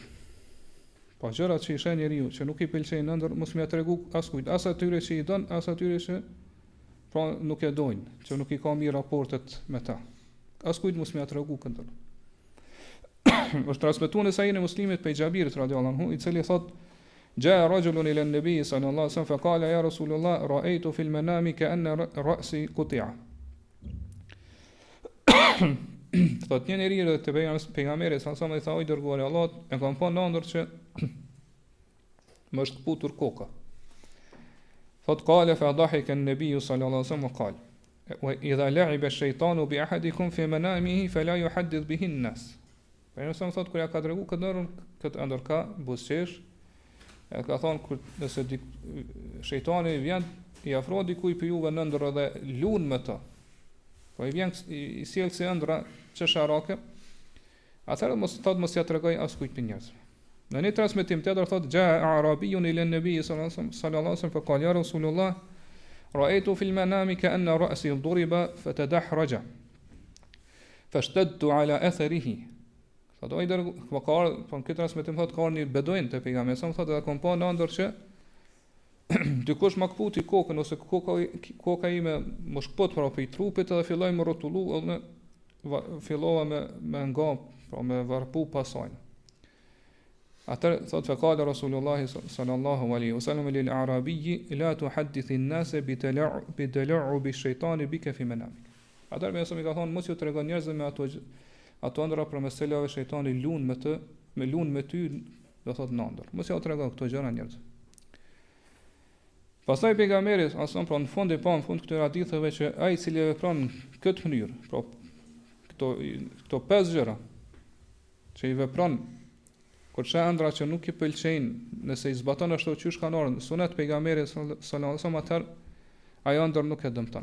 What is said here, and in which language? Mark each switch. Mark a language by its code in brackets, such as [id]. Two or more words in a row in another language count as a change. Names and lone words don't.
[sq] Po gjërat që i sheh njeriu që nuk i pëlqejnë ëndër mos më ia tregu askujt, as atyre që i don, as atyre që pra nuk e dojnë, që nuk i ka mirë raportet me ta. Askujt mos më ia tregu këtë. Është transmetuar në Sahihun e Muslimit pe Xhabirit [ar] رضي الله عنه, [sq] i cili thot: [ar] "جاء رجل إلى النبي صلى الله عليه وسلم فقال يا رسول الله رأيت في المنام كأن رأسي قطع." [sq] Thot një njeri te pejgamberi [ar] صلى الله عليه وسلم [sq] i tha: "O dërguari i Allahut, e kam pa në ëndër që më është kputur koka." [ar] Thot قال فضحك النبي صلى الله عليه وسلم قال وإذا لعب الشيطان بأحدكم في منامه فلا يحدث به الناس. [sq] Për nëse thot kur ja ka tregu këtë ëndër ka buzëqesh, e ka thonë kur nëse shejtani vjen i afro dikujt për juve në ëndër dhe lun me të. Po i vjen i sjell si ëndra çesharake, atëherë mos ja tregoj askujt për njerëz. Në një transmetim tjetër thotë [ar] جاء أعرابي إلى النبي صلى الله عليه وسلم فقال يا رسول الله رأيت في المنام كأن رأسي ضرب فتدحرج فاشتددت على أثره. [sq] Thotë ai der po këtë transmetim thotë ka një beduin te pejgamberi sa thotë da kom pa në ëndër që dikush më kputi kokën ose koka ime më shkput para pe trupit edhe filloi më rrotullu edhe fillova me ngap, pra me varpu pasojnë. Atër thot [ar] فقال رسول الله صلى الله عليه وسلم للأعرابي لا تحدث الناس بتلعب الشيطان بك في منامك. [sq] Atër më ka thonë mos ju tregon njerëzve me ato ëndra për meselave shejtani lun me ty, do thot në ëndër. Mos ja tregon këto gjëra njerëzve. Pastaj pejgamberi në fund këtyre haditheve që ai i cili vepron këtë mënyrë, pra këto 5 gjëra që i vepron kur çka ëndra që nuk i pëlqejnë, nëse i zbaton ashtu çysh kanë orën sunet pejgamberit [ar] صلى الله عليه وسلم, [sq] atëherë ajo ëndër nuk e dëmton.